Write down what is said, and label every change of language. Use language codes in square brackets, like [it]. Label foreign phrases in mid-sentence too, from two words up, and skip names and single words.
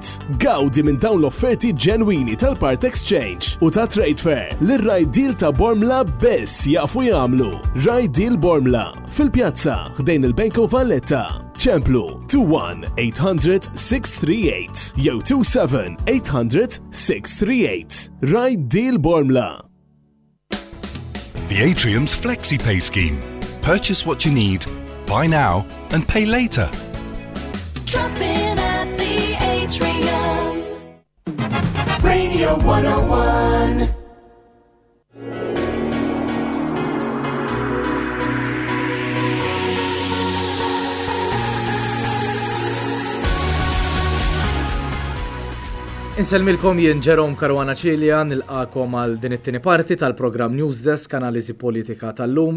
[mt] Gawdi minn dawn l-offerti ġenwini tal-Part Exchange u ta' Trade Fair l-Ride Deal ta' Bormla bes jafu jagħmlu. Ride Deal Bormla fil-pjazza ħdejn il-Bank of Valletta. ċemplu 21-800-638 jew 27-800-638. Ride Deal Bormla. [en] The Atrium's FlexiPay scheme. Purchase what you need, buy now and pay later. Drop in at the Atrium. Radio 101. [mt] Inselmilkom jien Ġerom Karwana Ċilja nilqakom għal din it-tieni parti tal-programm News Desk analiżi politika tal-lum.